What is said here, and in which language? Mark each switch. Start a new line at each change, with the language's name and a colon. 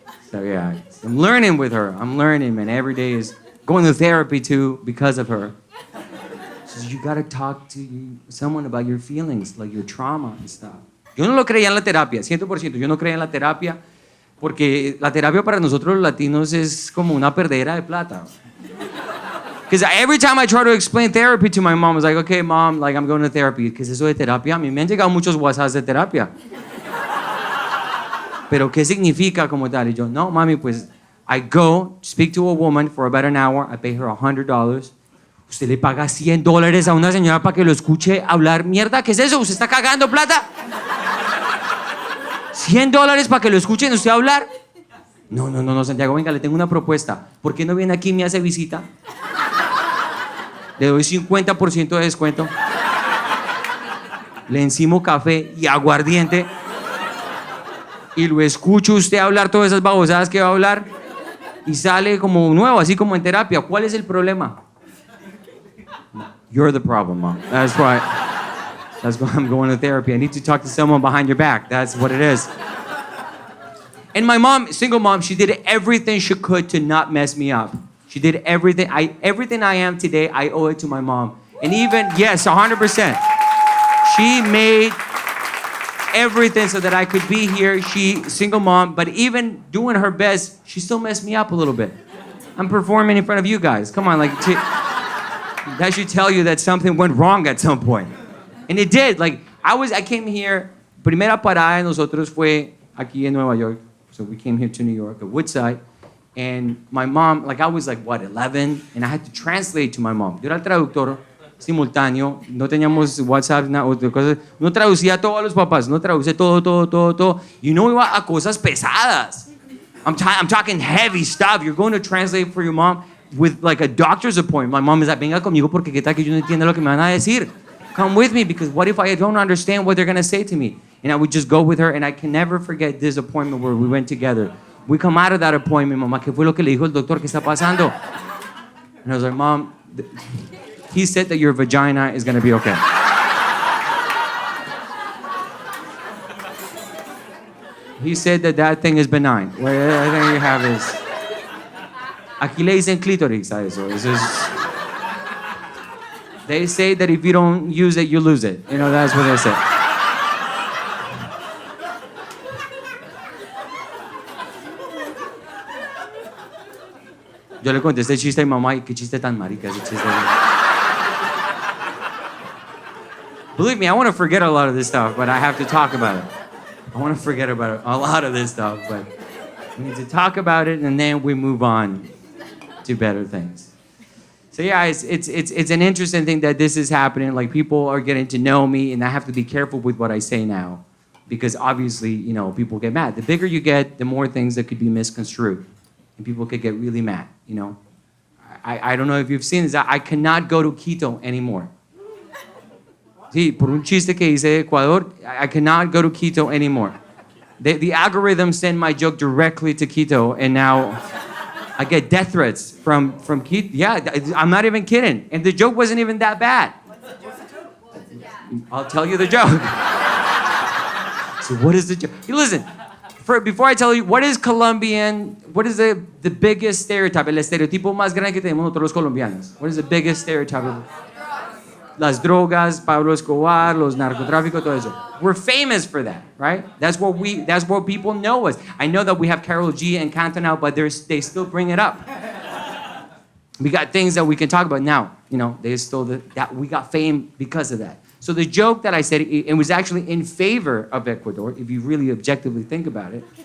English: So yeah, I'm learning with her. I'm learning, man. Every day is going to therapy too because of her. So you gotta talk to someone about your feelings, like your trauma and stuff.
Spanish: Yo no lo creía en la terapia, 100%. Yo no creía en la terapia porque la terapia para nosotros los latinos es como una perdera de plata.
English: Because every time I try to explain therapy to my mom, I was like, okay, mom, like I'm going to therapy.
Spanish: ¿Qué es eso de terapia? A mí me han llegado muchos WhatsApps de terapia. Pero ¿qué significa como tal? Y yo, no, mami, pues
English: I go speak to a woman for about an hour. I pay her $100.
Spanish: Usted le paga $100 a una señora para que lo escuche hablar mierda. ¿Qué es eso? ¿Usted está cagando plata? $100 para que lo escuchen usted hablar. No, Santiago, venga, le tengo una propuesta. ¿Por qué no viene aquí y me hace visita? Le doy 50% de descuento. Le encimo café y aguardiente. Y lo escucho usted hablar todas esas babosadas que va a hablar. Y sale como nuevo, así como en terapia. ¿Cuál es el problema?
English: You're the problem, Mom. That's why I'm going to therapy. I need to talk to someone behind your back. That's what it is. And my mom, single mom, she did everything she could to not mess me up. She did everything. Everything I am today, I owe it to my mom. And even, yes, 100%. She made everything so that I could be here. She, single mom, but even doing her best, she still messed me up a little bit. I'm performing in front of you guys. Come on, like, that should tell you that something went wrong at some point. And it did. Like, I came here,
Spanish: primera parada de nosotros fue aquí en Nueva York.
English: So we came here to New York, at Woodside. And my mom, like I was like, what, 11? And I had to translate to my mom.
Spanish: Yo era el traductor simultáneo. No teníamos WhatsApp, cosas. No traducía todo a los papás. No traducía todo. Y uno iba a cosas pesadas.
English: I'm talking heavy stuff. You're going to translate for your mom with like a doctor's appointment. My mom is like,
Spanish: venga conmigo porque qué tal que yo no entiendo lo que me van a decir.
English: Come with me because what if I don't understand what they're going to say to me? And I would just go with her, and I can never forget this appointment where we went together. We come out of that appointment,
Spanish: mamá, ¿qué fue lo que le dijo el doctor? ¿Qué está pasando?
English: And I was like, Mom, he said that your vagina is going to be okay. He said that that thing is benign. What I think you have is...
Spanish: Aquí le dicen clítoris a eso.
English: It's just... They say that if you don't use it, you lose it. You know, that's what they say.
Spanish: Yo le conté este chiste a mi mamá y qué chiste tan marica ese chiste.
English: Believe me, I want to forget a lot of this stuff, but I have to talk about it. I want to forget about a lot of this stuff, but we need to talk about it and then we move on to better things. So yeah, it's an interesting thing that this is happening. Like people are getting to know me, and I have to be careful with what I say now, because obviously, you know, people get mad. The bigger you get, the more things that could be misconstrued, and people could get really mad. You know, I don't know if you've seen this. I cannot go to Quito anymore.
Spanish: Sí, por un chiste que hice de Ecuador,
English: I cannot go to Quito anymore. The algorithm sent my joke directly to Quito, and now I get death threats from Quito. Yeah, I'm not even kidding. And the joke wasn't even that bad. I'll tell you the joke. So what is the joke? Hey, listen, before I tell you, what is the biggest stereotype,
Spanish: el estereotipo más grande que tenemos nosotros los colombianos?
English: What is the biggest stereotype?
Spanish: Las drogas, Pablo Escobar, los narcotráficos, todo eso.
English: We're famous for that, right? That's what people know us. I know that we have Karol G and Canto now, but they still bring it up. We got things that we can talk about now. You know, that we got fame because of that. So the joke that I said, it was actually in favor of Ecuador, if you really objectively think about it.